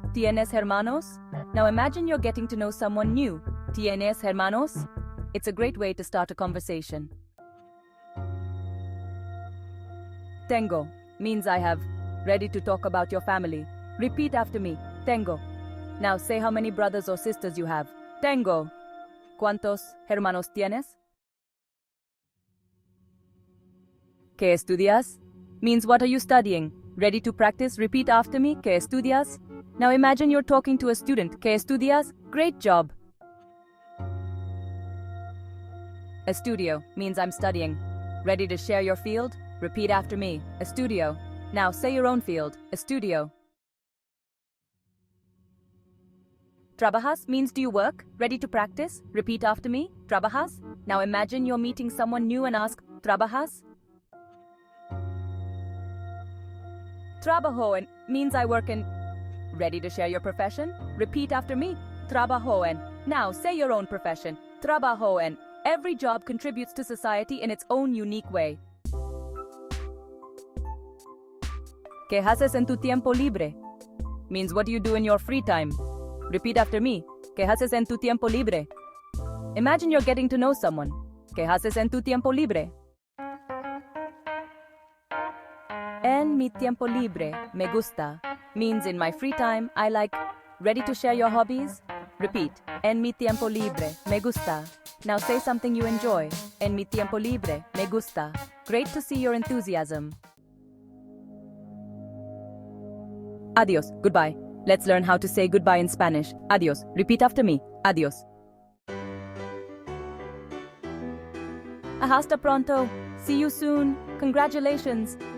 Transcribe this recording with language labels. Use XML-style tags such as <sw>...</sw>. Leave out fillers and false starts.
<es>¿Tienes hermanos?</es> <en>Now imagine you're getting to know someone new.</en> <es>¿Tienes hermanos?</es> <en>It's a great way to start a conversation. Tengo means I have. Ready to talk about your family. Repeat after me. Tengo. Now say how many brothers or sisters you have.</en> <es>Tengo. ¿Cuántos hermanos tienes? ¿Qué estudias?</es> <en>Means what are you studying? Ready to practice? Repeat after me.</en> <es>¿Qué estudias?</es> <en>Now imagine you're talking to a student.</en> <es>¿Qué estudias?</es> <en>Great job. Estudio means I'm studying. Ready to share your field? Repeat after me. Estudio. Now say your own field. Estudio. Trabajas means do you work? Ready to practice? Repeat after me. Trabajas. Now imagine you're meeting someone new and ask, ¿Trabajas?</en> <es>Trabajo en</es> <en>means I work in. Ready to share your profession? Repeat after me.</en> <es>Trabajo en.</es> <en>Now say your own profession.</en> <es>Trabajo en.</es> <en>Every job contributes to society in its own unique way.</en> <es>¿Qué haces en tu tiempo libre?</es> <en>Means what do you do in your free time? Repeat after me.</en> <es>¿Qué haces en tu tiempo libre?</es> <en>Imagine you're getting to know someone.</en> <es>¿Qué haces en tu tiempo libre? En mi tiempo libre, me gusta.</es> <en>Means in my free time, I like. Ready to share your hobbies? Repeat.</en> <es>En mi tiempo libre, me gusta.</es> <en>Now say something you enjoy.</en> <es>En mi tiempo libre, me gusta.</es> <en>Great to see your enthusiasm. Adios, goodbye. Let's learn how to say goodbye in Spanish. Adios. Repeat after me. Adios.</en> <es>Hasta pronto.</es> <en>See you soon. Congratulations.</en>